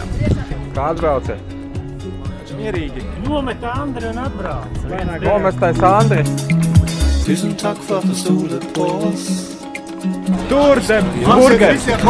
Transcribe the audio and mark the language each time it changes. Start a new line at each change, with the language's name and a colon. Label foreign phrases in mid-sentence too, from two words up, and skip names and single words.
Latvian: Kā atbrauciet? Mierīgi. Nomet Andri un atbrauc. Nomestais Andri.
Norwegian: Tusen takk for at du stoler på oss.
Latvian: Tur, burgers!